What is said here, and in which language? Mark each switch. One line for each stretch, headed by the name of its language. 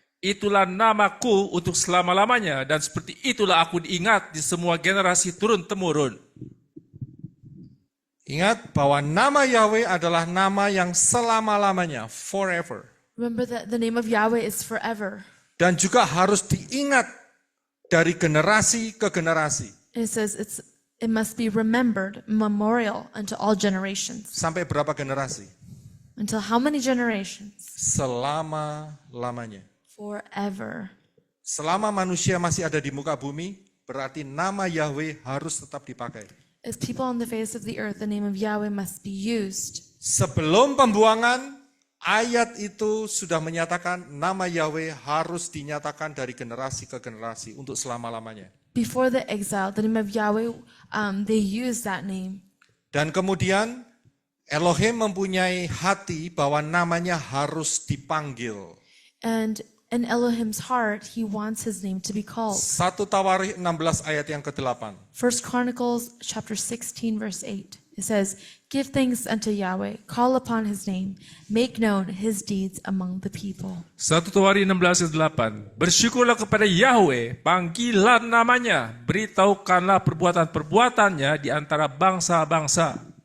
Indonesian: Itulah namaku untuk selama-lamanya dan seperti itulah aku diingat di semua generasi turun-temurun. Ingat bahwa nama Yahweh adalah nama yang selama-lamanya, forever.
English: Remember that the name of Yahweh is forever.
Indonesian: Dan juga harus diingat dari generasi ke generasi.
English: And it says it must be remembered, memorial unto all generations.
Indonesian: Sampai berapa generasi?
English: Until how many generations?
Indonesian: Selama-lamanya.
English: Forever.
Indonesian: Selama manusia masih ada di muka bumi, berarti nama Yahweh harus tetap dipakai.
English: As people on the face of the earth, the name of Yahweh must be used.
Indonesian: Sebelum pembuangan, ayat itu sudah menyatakan nama Yahweh harus dinyatakan dari generasi ke generasi untuk selama-lamanya.
English: Before the exile, the name of Yahweh, they used that name.
Indonesian: Dan kemudian Elohim mempunyai hati bahwa namanya harus dipanggil.
English: And in Elohim's heart, he wants his name to be called.
Indonesian: 1 Tawarikh 16 ayat yang ke-8.
English: 1 Chronicles chapter 16, verse 8. It says, "Give thanks unto Yahweh, call upon his name, make known his deeds among the people."
Indonesian: 1 Tawarikh 16 ayat 8. Bersyukurlah kepada Yahweh, panggilan namanya, beritahukanlah perbuatan-perbuatannya di antara bangsa-bangsa.